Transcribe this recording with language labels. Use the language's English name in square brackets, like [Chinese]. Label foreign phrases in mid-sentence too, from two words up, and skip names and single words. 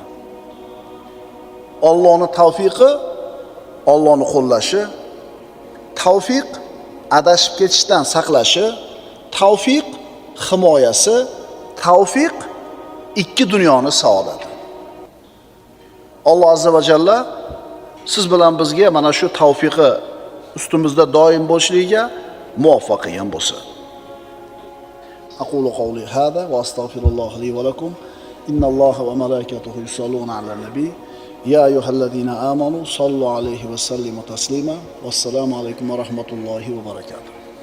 [Uzbek] Allohning tavfiqi, Allohning qo'llashi, tavfiq adashib ketishdan saqlashi, tavfiq himoyasi, tavfiq ikki dunyoning saodati. Alloh [Arabic] عز وجل [Uzbek] siz bilan bizga mana shu tavfiqi ustimizda doim bo'lishligiga muvaffaq qilgan bo'lsin. [Arabic] أقول قولي هذا وأستغفر الله لي ولكم. إن الله وملائكته يصلون على النبي. يا أيها الذين آمنوا صلوا عليه وسلموا تسليما. والسلام عليكم ورحمة الله وبركاته.